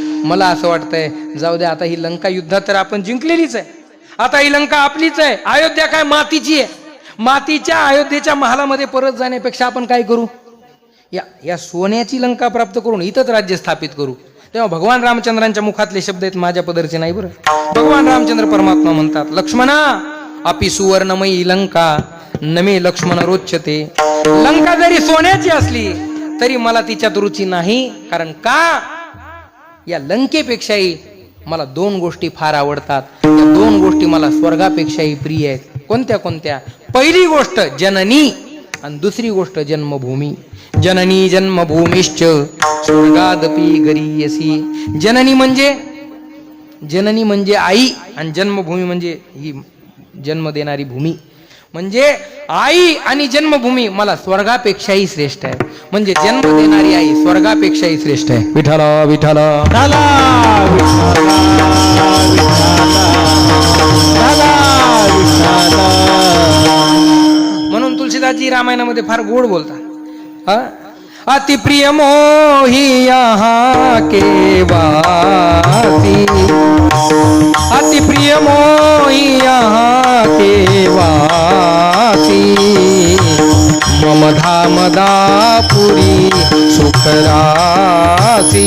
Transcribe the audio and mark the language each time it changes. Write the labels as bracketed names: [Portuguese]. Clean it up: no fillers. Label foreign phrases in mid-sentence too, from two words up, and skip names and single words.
[Marathi] मला असं वाटतंय जाऊ दे, आता ही लंका युद्धात तर आपण जिंकलेलीच आहे, आता ही लंका आपलीच आहे. अयोध्या काय मातीची आहे. मातीच्या अयोध्येच्या महालामध्ये परत जाण्यापेक्षा आपण काय करू, या सोन्याची लंका प्राप्त करून इथंच राज्य स्थापित करू. तेव्हा भगवान रामचंद्रांच्या मुखातले शब्द आहेत, माझ्या पदरचे नाही बरं. भगवान रामचंद्र परमात्मा म्हणतात, [Sanskrit] लक्ष्मणा अपि सुवर्णमयी लंका नमे लक्ष्मण रोचते. [Marathi] लंका जरी सोन्याची असली तरी मला तिच्यात रुची नाही. कारण का, या लंकेपेक्षाही मला 2 गोष्टी फार आवडतात. या 2 गोष्टी मला स्वर्गापेक्षाही प्रिय आहेत. कोणत्या कोणत्या? पहिली गोष्ट जननी आणि दुसरी गोष्ट जन्मभूमी. [Sanskrit] जननी जन्मभूमिश्च स्वर्गादपी गरीयसी. [Marathi] जननी म्हणजे आई आणि जन्मभूमी म्हणजे ही जन्म देणारी भूमी. म्हणजे आई आणि जन्मभूमी मला स्वर्गापेक्षाही श्रेष्ठ आहे. म्हणजे जन्म देणारी आई स्वर्गापेक्षाही श्रेष्ठ आहे. विठ्ठल विठ्ठल झाला म्हणून तुलसीदासजी रामायणामध्ये फार गोड बोलतात. [Awadhi] अति प्रिय मोही यहाँ के वासी, अति प्रिय मोही यहाँ के वासी, मम धाम दापुरी सुख रासी.